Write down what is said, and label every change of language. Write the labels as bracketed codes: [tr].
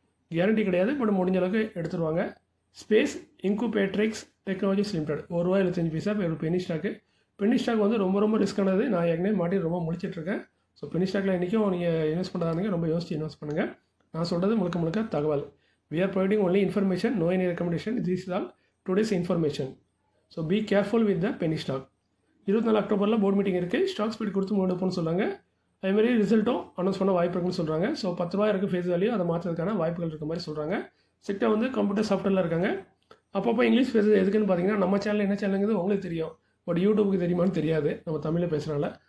[ta] Guarantee கிடையாது, but முடிஞ்ச அளவுக்கு எடுத்துருவாங்க. ஸ்பேஸ் இன்குபேட்ரிக்ஸ் டெக்னாலஜிஸ் லிமிடெட், ₹1.25 ஒரு பெனி ஸ்டாக்கு. பெனி ஸ்டாக் வந்து ரொம்ப ரொம்ப ரிஸ்க்கானது, நான் ஏற்கனவே மாட்டி ரொம்ப முடிச்சிட்ருக்கேன். ஸோ பெனி ஸ்டாக்கில் இன்றைக்கும் நீங்கள் இன்வெஸ்ட் பண்ணுறதா இருந்தீங்க, ரொம்ப யோசிச்சு இன்வெஸ்ட் பண்ணுங்கள். நான் சொல்கிறது முழுக்க முழுக்க தகவல். [en] We are providing only information, no any recommendation. This is all today's information. So be careful with the penny stock. [ta] 24 அக்டோபரில் போர்டு மீட்டிங் இருக்குது, ஸ்டாக் ஸ்பீட் கொடுத்து முன்னெடுப்போம்னு சொல்கிறாங்க. அதேமாதிரி ரிசல்ட்டும் அனௌன்ஸ் பண்ண வாய்ப்பு இருக்குன்னு சொல்கிறாங்க. ஸோ ₹10 இருக்குது ஃபேஸ் வேல்யூ, அதை மாற்றுறதுக்கான வாய்ப்புகள் இருக்க மாதிரி சொல்கிறாங்க. செக்டர் வந்து கம்ப்யூட்டர் சாஃப்ட்வேரில் இருக்காங்க. அப்பப்போ இங்கிலீஷ் பேசுறது எதுக்குன்னு பார்த்தீங்கன்னா, நம்ம சேனல் என்ன சேனலுங்கிறது உங்களுக்கு தெரியும், பட் யூடியூபுக்கு தெரியுமான்னு தெரியாது, நம்ம தமிழில் பேசுகிறனால.